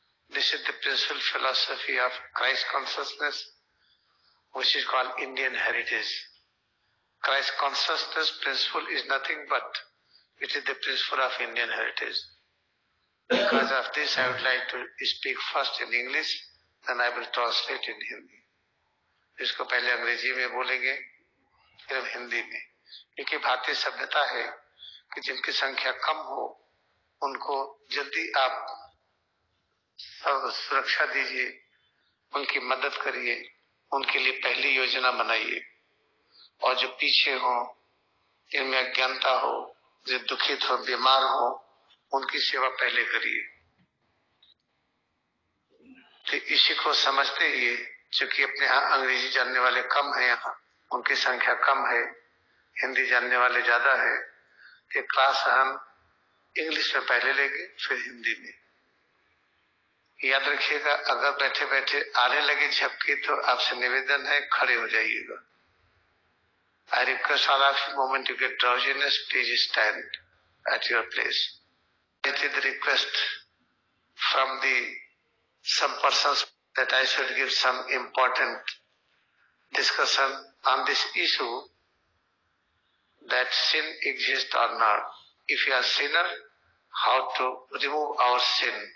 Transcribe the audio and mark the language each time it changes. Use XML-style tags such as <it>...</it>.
<en>This is the principal philosophy of Christ consciousness, which is called Indian heritage. Christ consciousness principle is nothing but it is the principle of Indian heritage. Because of this, I would like to speak first in English, then I will translate in Hindi.</en> <hi>इसको पहले अंग्रेजी में बोलेंगे, फिर हिंदी में, क्योंकि भारतीय सभ्यता है कि जिनकी संख्या कम हो उनको जल्दी आप सुरक्षा दीजिए, उनकी मदद करिए, उनके लिए पहली योजना बनाइए, और जो पीछे हो, जिनमें अज्ञानता हो, जो दुखित हो, बीमार हो, उनकी सेवा पहले करिए। तो इसी को समझते ही, चूंकि अपने यहाँ अंग्रेजी जानने वाले कम है, यहाँ उनकी संख्या कम है, हिंदी जानने वाले ज्यादा है, कि क्लास हम इंग्लिश में पहले लेंगे फिर हिंदी में। याद रखिएगा, अगर बैठे बैठे आने लगे झपकी तो आपसे निवेदन है खड़े हो जाइएगा।</hi> <en>I request all of you, moment you get drowsiness, please stand at your place. It is the request from some persons that I should give some important discussion on this issue, that sin exists or not. If you are sinner, how to remove our sin.</en>